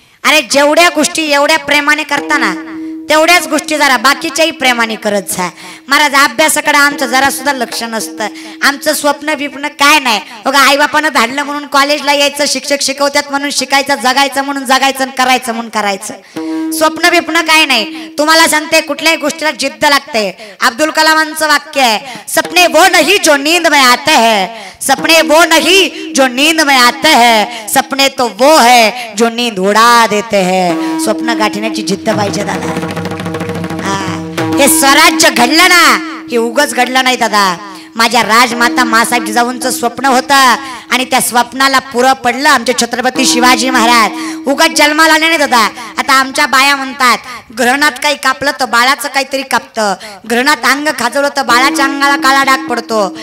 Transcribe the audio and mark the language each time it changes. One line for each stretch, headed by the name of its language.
Marathi: अरे जेवढ्या गोष्टी एवढ्या प्रेमाने करताना तेवढ्याच गोष्टी जरा बाकीच्याही प्रेमाने करत जा. महाराज अभ्यासाकडे आमचं जरा सुद्धा लक्ष नसतं. आमचं स्वप्न बिप्न काय नाही बघा. आईबापानं धाडलं म्हणून कॉलेजला यायचं, शिक्षक शिकवतात म्हणून शिकायचं, जगायचं म्हणून जगायचं, करायचं म्हणून करायचं. स्वप्न बिप्न काय नाही. तुम्हाला सांगते कुठल्याही गोष्टीला जिद्द लागते. अब्दुल कलामांचं वाक्य आहे,
Hindi: सपने वो नहीं जो नींद में आते हैं, सपने वो नहीं जो नींद में आते हैं, सपने तो वो है जो नींद उड़ा देते हैं.
Marathi: स्वप्न गाठण्याची जिद्द पाहिजे दादा. हे स्वराज्य घडलं ना, हे उगच घडलं नाही दादा. माझ्या राजमाता मासाहेब जिजाऊंचं स्वप्न होतं आणि त्या स्वप्नाला पुरं पडलं आमचे छत्रपती शिवाजी महाराज. उगाच जन्माला नाही दादा. आता आमच्या बाया म्हणतात ग्रहणात काही कापलं तर बाळाचं काहीतरी कापतं, ग्रहणात अंग खाजवलं तर बाळाच्या अंगाला काळा डाग पडतो.